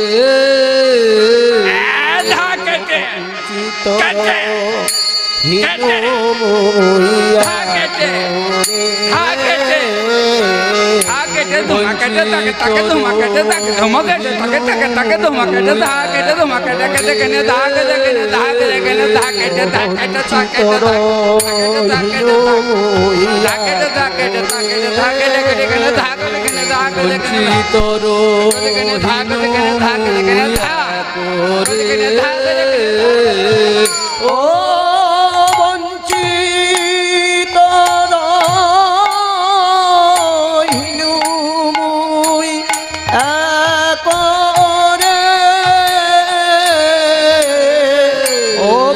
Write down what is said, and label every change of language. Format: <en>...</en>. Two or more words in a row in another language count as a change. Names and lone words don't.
<rkt>ধাকেতে চিত হিনু ধাকেতে ধাকেতে ধমাকেতে তাকে তাকে ধমাকেতে তাকে ধমাকেতে তাকে তাকে তাকে ধমাকেতে ধাকেতে ধমাকেতে কেতে কেনে ধাকেতে কেনে ধাকেতে কেনে ধাকেতে ধাকেতে তাকে ধাকেতে ধাকেতে তাকে ধাকেতে কেনে কেনে ধাকেতে কেনে ধাকেতে কেনে বঞ্চিত কেনে ধাকেতে কেনে ধাকেতে কেনে ধাকেতে কেনে ধাকেতে ও বঞ্চিত হিনু মুই একরে, ও</rkt>